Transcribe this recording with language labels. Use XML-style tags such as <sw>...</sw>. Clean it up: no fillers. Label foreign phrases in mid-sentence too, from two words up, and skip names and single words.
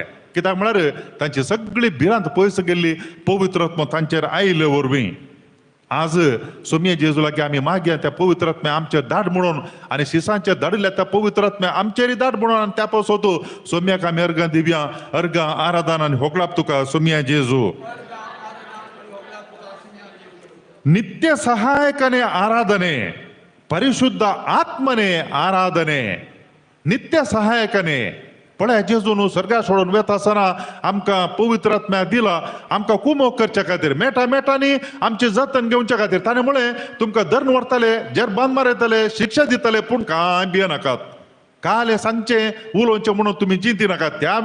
<kok>कित्याक म्हळ्यार तांची सगळी भिरांत पयस गेल्ली पवित्र आत्मो तांचेर आयिल्ले वरवीं. आज सोम्या जेजू लागीं आमी मागया त्या पवित्र आत्म्या आमचेर धाड म्हणून आनी शिसांचेर धाडिल्ल्या त्या पवित्र आत्म्या आमचेरय धाड म्हणून. आनी त्या पासत सोम्याक आमी अर्गां दिवया. अर्गां आराधन आनी होगळाप तुका सोम्या जेजू. नित्य सहायकने आराधने, परिशुद्ध आत्मने आराधने. नित्य सहायकने पळय जेजून सर्गा सोडून वेता आसतना आमकां पवित्र आत्म्या दिला आमकां कुमोग करच्या खातीर मेटा मेटांनी आमचे जतन घेवच्या खातीर ताणें म्हळें तुमकां धरून व्हरतले जेरबान मारयतले शिक्षा दितले पूण कांय भियेनाकात काल सांगचे उलोवचें म्हणून तुमी चिंती नाकात त्या</kok>